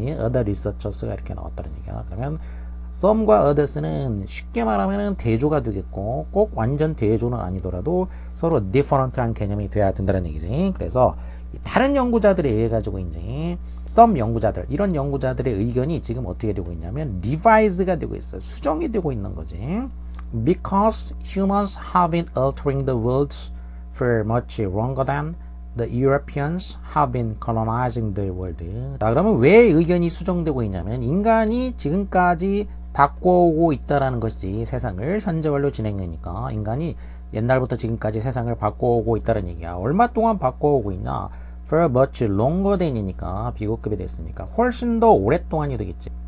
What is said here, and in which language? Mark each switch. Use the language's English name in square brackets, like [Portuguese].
[English] other researchers [Korean] 가 이렇게 나왔다는 얘기야. 그러면 some과 others는 쉽게 말하면은 대조가 되겠고 꼭 완전 대조는 아니더라도 서로 different한 개념이 돼야 된다는 얘기지. 그래서 다른 연구자들에 의해 가지고 이제 some 연구자들, 이런 연구자들의 의견이 지금 어떻게 되고 있냐면 revise가 되고 있어요. 수정이 되고 있는 거지. [English] Because humans have been altering the world for much longer than the Europeans have been colonizing the world. [Korean] 자, 그러면 왜 의견이 수정되고 있냐면 인간이 지금까지 바꿔오고 있다라는 것이지. 세상을 현재말로 진행하니까 인간이 옛날부터 지금까지 세상을 바꿔오고 있다는 얘기야. 얼마 동안 바꿔오고 있냐? [English] For much longer than [Korean] 이니까 비교급이 됐으니까 훨씬 더 오랫동안이 되겠지.